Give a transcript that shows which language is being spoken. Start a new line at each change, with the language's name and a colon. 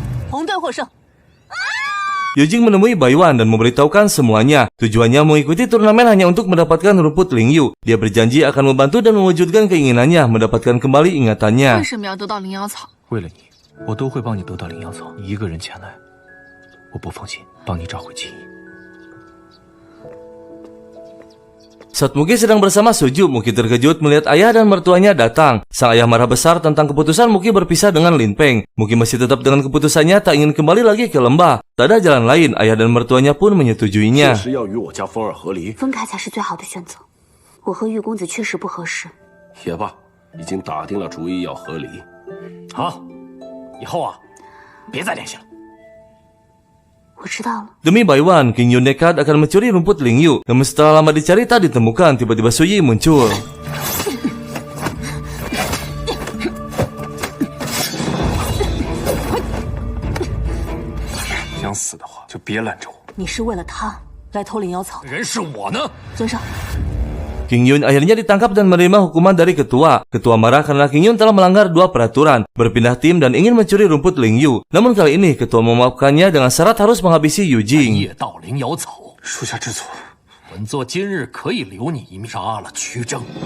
Chinese: 红队获胜。
Indonesian: Yujing menemui Baiwan dan memberitahukan semuanya. Tujuannya mengikuti turnamen hanya untuk mendapatkan rumput Lingyu. Dia berjanji akan membantu dan mewujudkan keinginannya mendapatkan kembali ingatannya.
Chinese: 为什么要得到灵药草？为了你，我都会帮你得到灵药草。你一个人前来，我不放心，帮你找回记忆。
Indonesian: Saat Muki sedang bersama Suju, Muki terkejut melihat ayah dan mertuanya datang. Sang ayah marah besar tentang keputusan Muki berpisah dengan Lin Peng. Muki masih tetap dengan keputusannya, tak ingin kembali lagi ke lembah. Tak ada jalan lain, ayah dan mertuanya pun menyetujuinya.
Chinese: 分开才是最好的选择。我和玉公子确实不合适。也罢，已经打定了主意要和离。好，以后啊，别再联系了。我知道了。
Indonesian: Demi Baiwan, King Yun nekat akan mencuri rumput Lingyu. Namun setelah lama dicari tak ditemukan, tiba-tiba Suyi muncul.
Chinese: 想死的话，就别拦着我。你是为了他来偷灵药草的？人是我呢。尊上，
Indonesian: King Yun akhirnya ditangkap dan menerima hukuman dari ketua. Ketua marah karena King Yun telah melanggar 2 peraturan, berpindah tim dan ingin mencuri rumput Ling Yu. Namun kali ini ketua memaafkannya dengan syarat harus menghabisi Yu Jing.
Chinese: 夜盗灵瑶草，属下知错。本座今日可以留你一命，杀了屈征。